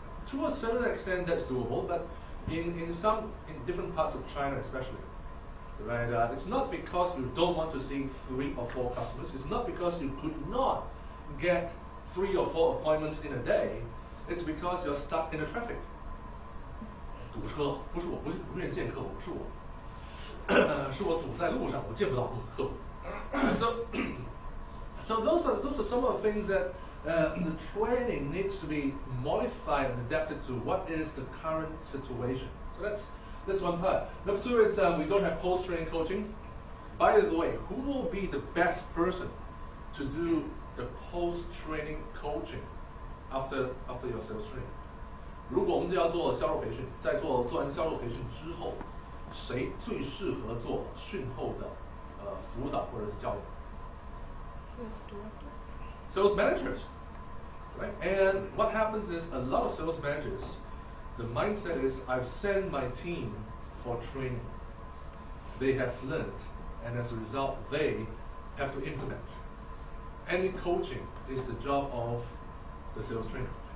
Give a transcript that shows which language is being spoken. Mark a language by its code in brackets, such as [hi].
[en] To a certain extent, that's doable, but in different parts of China especially, right? It's not because you don't want to see 3 or 4 customers. It's not because you could not get 3 or 4 appointments in a day. It's because you're stuck in the traffic. [zh] 堵车不是我不愿见客户，是我堵在路上，我见不到客户。 [en] So those are some of the things that the training needs to be modified and adapted to what is the current situation. So that's one part. Number 2 is we don't have post-training coaching. By the way, who will be the best person to do the post-training coaching after your sales training? [zh] 如果我们要做销售培训，在做完销售培训之后，谁最适合做训后的辅导或者是教育 [en] ？Sales director. Sales managers, right? And what happens is a lot of sales managers, the mindset is I've sent my team for training. They have learned, and as a result, they have to implement. Any coaching is the job of the sales trainer.